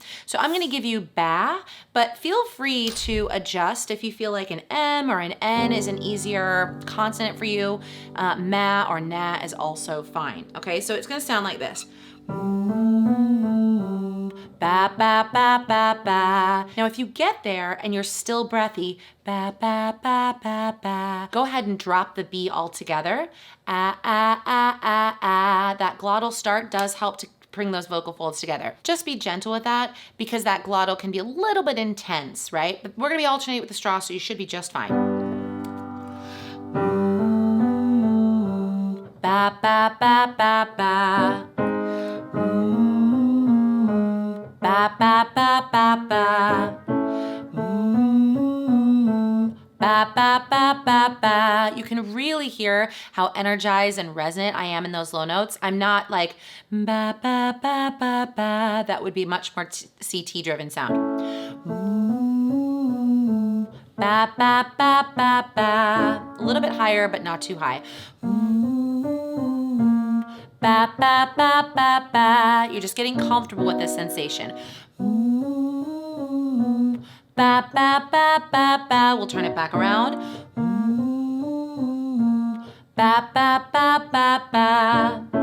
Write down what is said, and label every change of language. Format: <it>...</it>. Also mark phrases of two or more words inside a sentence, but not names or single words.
<en>So I'm gonna give you ba, but feel free to adjust if you feel like an M or an N is an easier consonant for you. Ma or na is also fine, okay? So it's gonna sound like this. Ba, ba, ba, ba, ba. Now, if you get there and you're still breathy, ba, ba, ba, ba, ba, go ahead and drop the B altogether. Ah, ah, ah, ah, ah. That glottal start does help to bring those vocal folds together. Just be gentle with that because that glottal can be a little bit intense, right? But we're gonna be alternating with the straw, so you should be just fine. Ba, ba, ba, ba, ba. Ba, ba, ba, ba, ba. Ba, ba, ba, ba, ba. You can really hear how energized and resonant I am in those low notes. I'm not like ba, ba, ba, ba, ba. That would be much more CT-driven sound. Ba, ba, ba, ba, ba. A little bit higher, but not too high. Ba, ba, ba, ba, ba. You're just getting comfortable with this sensation. Ba, ba, ba, ba, ba. We'll turn it back around. Ba, ba, ba, ba, ba.</en>